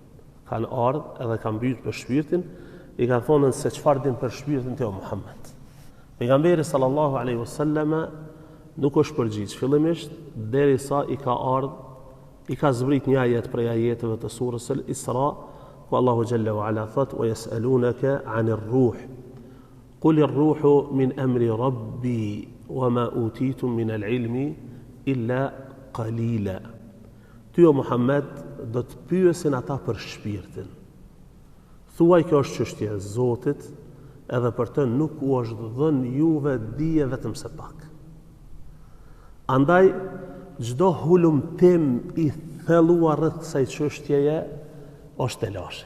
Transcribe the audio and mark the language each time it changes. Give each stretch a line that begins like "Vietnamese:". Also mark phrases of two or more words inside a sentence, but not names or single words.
Albanian: I kanë thonë se çfarë din për shpirtin te Muhammed. Pejgamberi
Arabic: صلى الله عليه وسلم
Albanian: nuk është përgjigj fillimisht derisa i ka zbrit një ajet prej ajeteve të surës Al-Isra, ku Allahu
Arabic: جل وعلا
Albanian: thot:
Arabic: "ويسألونك عن الروح." قل الروح من أمر ربي وما أوتيتم من العلم إلا قليلا.
Albanian: Ty o Muhammed do të pyesin ata për shpirtin. Thuaj kjo është çështje e Zotit, edhe për të nuk u është dhënë juve dije vetëm se pak. Andaj çdo hulumtim i thelluar rreth kësaj çështjeje është e lashe.